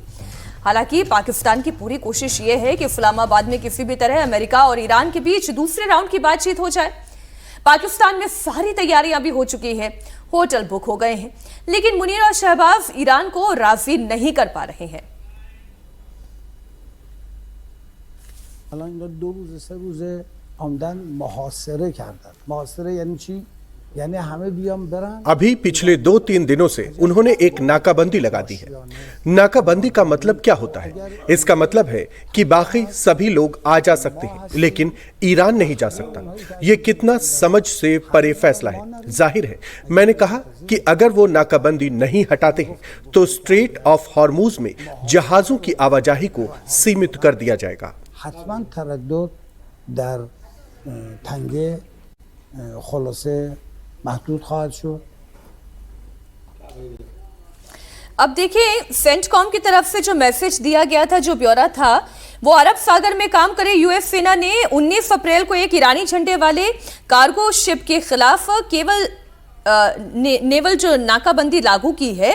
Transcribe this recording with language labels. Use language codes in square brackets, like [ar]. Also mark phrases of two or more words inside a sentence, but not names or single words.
[hi] हालांकि पाकिस्तान की पूरी कोशिश यह है कि इस्लामाबाद में किसी भी तरह अमेरिका और ईरान के बीच दूसरे राउंड की बातचीत हो जाए। पाकिस्तान में सारी तैयारियां भी हो चुकी हैं, होटल बुक हो गए हैं, लेकिन मुनीर और शहबाज ईरान को राजी नहीं कर पा रहे हैं। [fa] الان 2 روز 3 روزه آمدن محاصره کردن. محاصره یعنی چی؟ یعنی همه بیان برن. [hi] अभी पिछले 2-3 दिनों से उन्होंने एक नाकाबंदी लगा दी है। नाकाबंदी का मतलब क्या होता है? इसका मतलब है कि बाकी सभी लोग आ जा सकते हैं, लेकिन ईरान नहीं जा सकता। ये कितना समझ से परे फैसला है। जाहिर है, मैंने कहा कि अगर वो नाकाबंदी नहीं हटाते हैं तो स्ट्रेट ऑफ हॉर्मुज में जहाजों की आवाजाही को सीमित कर दिया जाएगा। [fa] حتما تردد در تنگه خلاصه محدود خواهد شد. [hi] अब देखिए, सेंटकॉम की तरफ से जो मैसेज दिया गया था, जो ब्यौरा था, वो अरब सागर में काम करे यूएस सेना ने 19 अप्रैल को एक ईरानी झंडे वाले [en] cargo ship [hi] के खिलाफ केवल नेवल जो नाकाबंदी लागू की है।